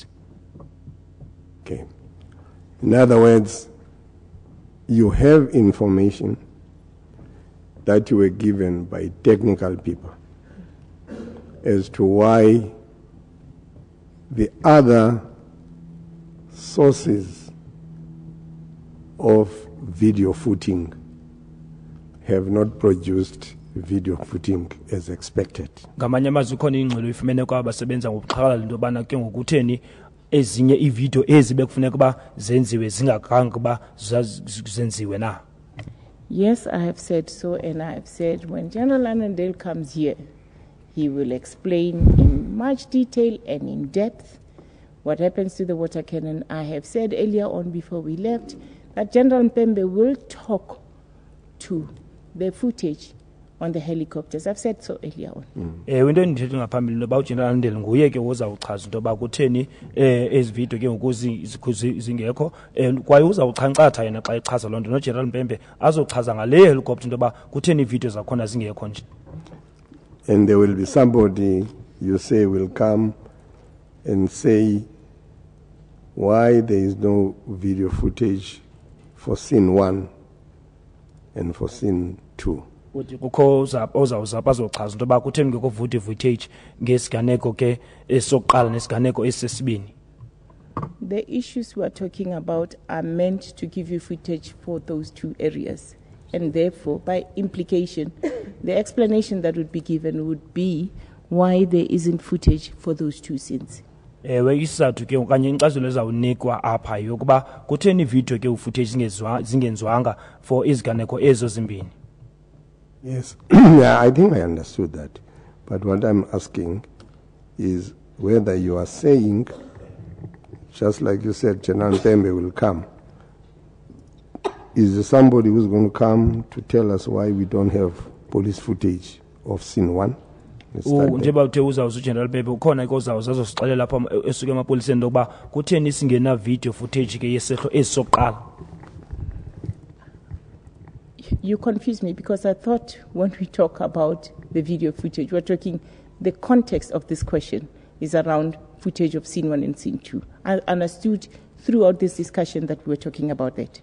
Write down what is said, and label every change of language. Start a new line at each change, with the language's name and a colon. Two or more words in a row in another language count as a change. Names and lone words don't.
English: Okay. In other words, you have information that you were given by technical people as to why the other sources of video footing have not produced video footing as expected.
Xhosa: Ngamanye amazwi khona ingxelo ifumene kwabasebenza ngokuqhakalala into yobana ke ngokutheni ezinye iivideo ezi bekufuneka uba zenziwe zingakhange uba zenziwe na.
English: Yes, I have said so, and I have said when General Annandale comes here, he will explain in much detail and in depth what happens to the water cannon. I have said earlier on before we left that General Mpembe will talk to the footage on the helicopters. I've said so earlier on.
Xhosa: Into endithethe ngaphambili noba uGeneral Annandale nguye ke uzawuchaza into yoba kutheni ezi video ke ngoku zingekho kwaye uzawuchankcatha yena xa echaza loo nto noGeneral Mpembe azochaza ngale helicopter into yoba kutheni iividiyo zakhona zingekho nje.
English: And there will be somebody, you say, will come and say why there is no video footage for scene 1 and for scene 2.
Xhosa: Kukho ozawuza bazochaza into yoba kutheni ngekho footage ngesiganeko ke esokuqala nesiganeko esesibini.
English: The issues we are talking about are meant to give you footage for those two areas. And therefore, by implication, the explanation that would be given would be why there isn't footage for those two scenes.
Xhosa: Isizathu ke okanye inkcazelo ezawunikwa apha yokuba kutheni video ke ufootage zingenzwanga for iziganeko ezo zimbini.
English: Yes, yeah, I think I understood that. But what I'm asking is whether you are saying, just like you said, General Mpembe will come. Is there somebody who's going to come to tell us why we don't have police footage of scene 1?
Xhosa: Njengoba uthe uzawuza uGeneral Mpembe ukhona ke uzawuza azosixelela apha esuke emapoliseni lokuba kutheni singena
English: video footage
Xhosa: ke yesehlo esisokuqala.
English: You confuse me because I thought when we talk about the video footage, we're talking the context of this question is around footage of scene 1 and scene 2. I understood throughout this discussion that we were talking about that.